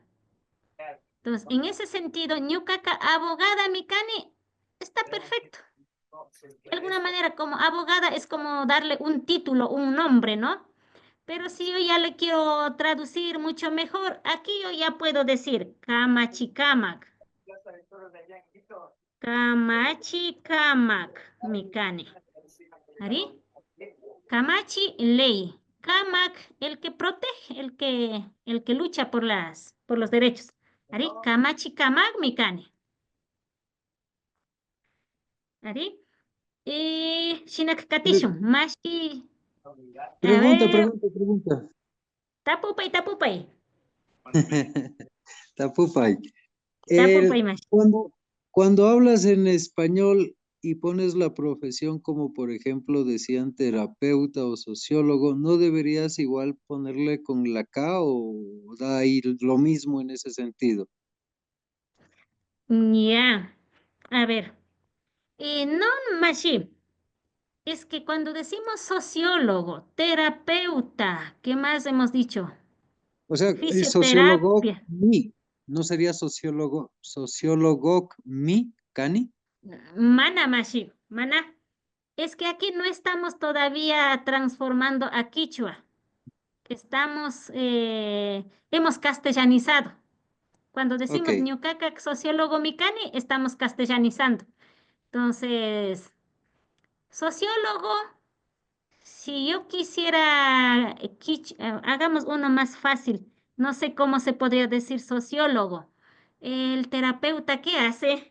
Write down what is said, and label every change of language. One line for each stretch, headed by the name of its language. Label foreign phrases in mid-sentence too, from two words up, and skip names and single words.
Spanish: Entonces, en ese sentido, ñukaqa abogada Mikani está perfecto. De alguna manera, como abogada es como darle un título, un nombre, ¿no? Pero si yo ya le quiero traducir mucho mejor, aquí yo ya puedo decir Kamachikamak.
Quechua: Kamachikamak Mikani. ¿Ari? Kamachi, ley. Kamak,
Spanish: el que protege, el que lucha por los derechos.
Quechua: ¿Ari? Kamachi kamak mikani. ¿Ari? Shinak katishun. Mashi.
Spanish: Pregunta.
Quechua: Tapupay. Tapupay. Tapupay, Mashi.
Spanish: Cuando hablas en español y pones la profesión como, por ejemplo, decían terapeuta o sociólogo, ¿no deberías igual ponerle con la K o da ahí lo mismo en ese sentido? Ya. A ver. No, Mashi. Es que cuando decimos sociólogo, terapeuta, ¿qué más hemos dicho? O sea, es sociólogo mi, ¿no sería sociólogo mi, Cani?
Quechua: Mana, Mashi, mana.
Spanish: Es que aquí no estamos todavía transformando a quichua. Hemos castellanizado. Cuando decimos Ok.
Quechua: ñuqaqa sociólogo mikani,
Spanish: estamos castellanizando. Entonces, sociólogo, si yo quisiera, hagamos uno más fácil. No sé cómo se podría decir sociólogo. El terapeuta, ¿qué hace?